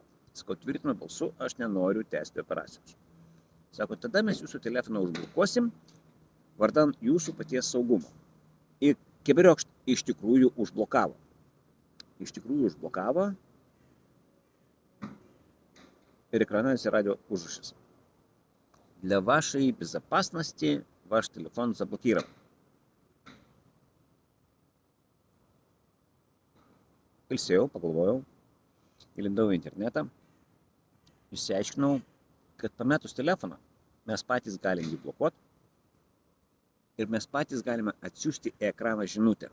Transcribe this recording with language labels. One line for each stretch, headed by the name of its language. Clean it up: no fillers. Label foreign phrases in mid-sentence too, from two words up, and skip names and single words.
Lithuanian: Sako, tvirtinu balsu, aš nenoriu tęsti operacijos. Sako, tada mes jūsų telefoną užblokuosim, vardan jūsų paties saugumo. Ir Keberiokšt iš tikrųjų užblokavo. Ir экрана atsirado užrašas.
Russian: Для вашей безопасности ваш телефон заблокирован.
Lithuanian: Ilsėjau, pagalvojau, įlindau į internetą, išsiaiškinau, kad pametus telefoną mes patys galim jį blokuoti ir mes patys galime atsiųsti į ekraną žinutę.